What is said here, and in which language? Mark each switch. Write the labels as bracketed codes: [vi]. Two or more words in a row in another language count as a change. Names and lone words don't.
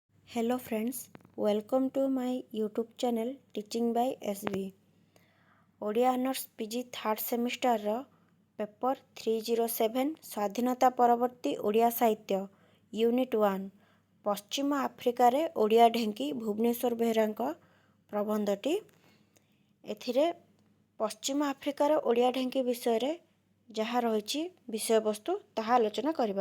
[en] Hello friends, welcome to my YouTube channel Teaching by SB. [or] ଓଡ଼ିଆ [en] honours PG third semester paper [or] 307 ସ୍ୱାଧୀନତା ପରବର୍ତ୍ତୀ ଓଡ଼ିଆ ସାହିତ୍ୟ ୟୁନିଟ୍ 1 ପଶ୍ଚିମ ଆଫ୍ରିକାରେ ଓଡ଼ିଆ ଢେଙ୍କି ଭୁବନେଶ୍ୱର ବେହେରାଙ୍କ ପ୍ରବନ୍ଧଟି। ଏଥିରେ ପଶ୍ଚିମ ଆଫ୍ରିକାର ଓଡ଼ିଆ ଢେଙ୍କି ବିଷୟରେ ଯାହା ରହିଛି ବିଷୟବସ୍ତୁ ତାହା ଆଲୋଚନା କରିବା।